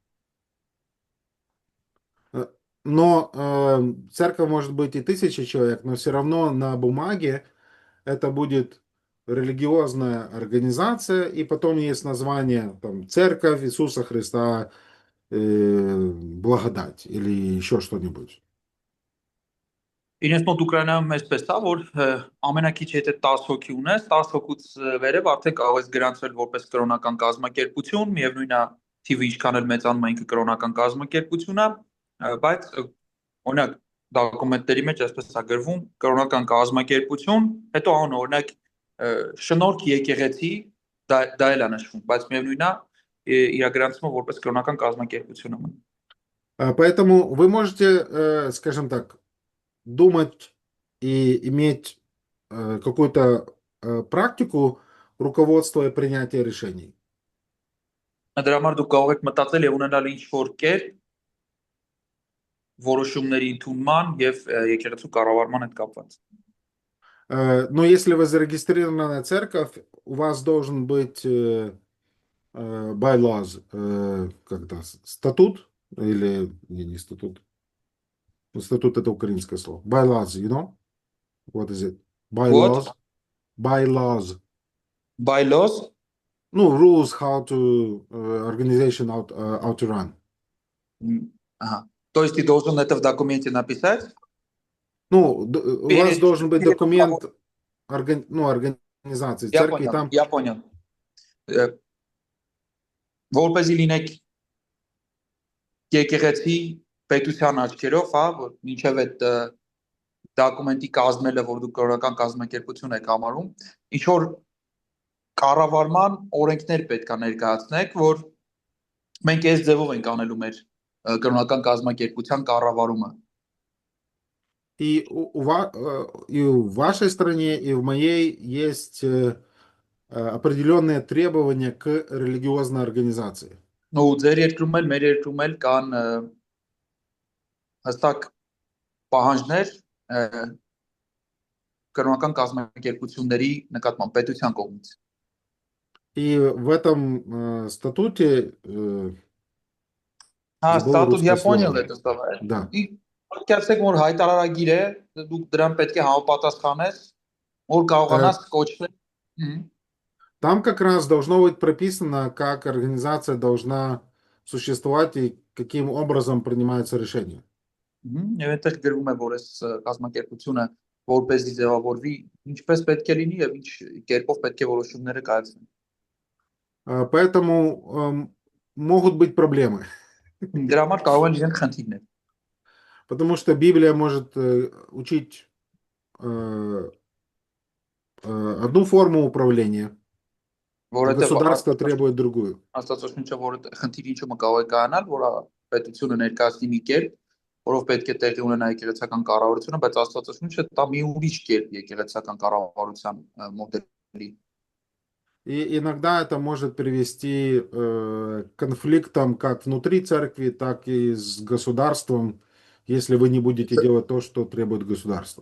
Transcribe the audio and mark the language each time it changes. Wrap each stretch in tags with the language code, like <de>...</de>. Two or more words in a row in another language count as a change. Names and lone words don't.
<ru>Но церковь может быть и 1000 человек, но все равно на бумаге это будет религиозная организация, и потом есть название там, Церковь Иисуса Христа, Благодать или еще что-нибудь.</ru> <hy>Իրենց մոտ Ուկրաինայում այսպես է, որ ամենակիչ եթե 10 հոգի ունես, 10 հոգուց վերև արդեն կարող ես գրանցվել որպես կրոնական կազմակերպություն, միևնույն է թիվը ինչքան էլ մեծանում է ինքը կրոնական կազմակերպություն է, բայց օրինակ դոկումենտների մեջ այսպես է գրվում կրոնական կազմակերպություն, հետո անուն օրինակ շնորհք եկեղեցի, դա էլ է նշվում, բայց միևնույն է իրագրանցումը որպես կրոնական կազմակերպություն է։</hy> <ru>Поэтому вы можете, скажем так, думать и иметь какую-то практику руководства и принятия решений.</ru> <hy>Դրա համար դուք կարող եք մտածել եւ ունենալ ինչ-որ կերպ որոշումների ընդունման եւ եկեղեցու կառավարման հետ կապված։</hy> <ru>Но если вы зарегистрирована церковь, у вас должен быть bylaws, как-то статут, или не статут. Статут это украинское слово.</ru> <en>Bylaws, you know? What is it? Bylaws. What? Bylaws. Bylaws? Ну, rules how to organization how to run.</en> <ru>Ага. То есть ты должен это в документе написать? Ну, у вас должен быть документ организации церкви. Я понял.</ru> <hy>Որպեսզի լինեք եկեղեցի պետության աչքերով, հա, որ մինչև այդ դոկումենտի կազմելը, որ դուք կրոնական կազմակերպություն եք համարում, ինչ որ կառավարման օրենքներ պետք է ներկայացնեք, որ մենք այս ձևով ենք անելու մեր կրոնական կազմակերպության կառավարումը։</hy> <ru>И в вашей стране, и в моей есть определенные требования к религиозной организации. Ну,</ru> <hy>ձեր երկրում էլ, մեր երկրում էլ կան հստակ պահանջներ կրոնական կազմակերպությունների նկատմամբ պետության կողմից։</hy> <ru>И в этом статуте статут я понял это слово. Да.</ru> <hy>И կասեք որ հայտարարագիր է, դուք դրան պետք է համապատասխանես, որ կարողանաս կոչվել։</hy> <ru>Там как раз должно быть прописано, как организация должна существовать и каким образом принимаются решения.</ru> <hy>Եվ այդտեղ գրվում է, որ այս կազմակերպությունը որպեսզի ձևավորվի, ինչպես պետք է լինի եւ ինչ կերպով պետք է որոշումները կայացնեն։</hy> <ru>Поэтому могут быть проблемы.</ru> <hy>Դրա համար կարող են լինել խնդիրներ։</hy> <ru>Потому что Библия может учить одну форму управления, а государство требует другую.</ru> <hy>Աստվածաշունչը որ խնդիրը ինչու կարող է կայանալ, որ պետությունը ներկայացնի մի կերպ, որով պետք է տեղի ունենա եկեղեցական կառավարությունը, բայց Աստվածաշունչը տա մի ուրիշ կերպ եկեղեցական կառավարության մոդելի։</hy> <ru>И иногда это может привести к конфликтам как внутри церкви, так и с государством, если вы не будете делать то, что требует государство.</ru>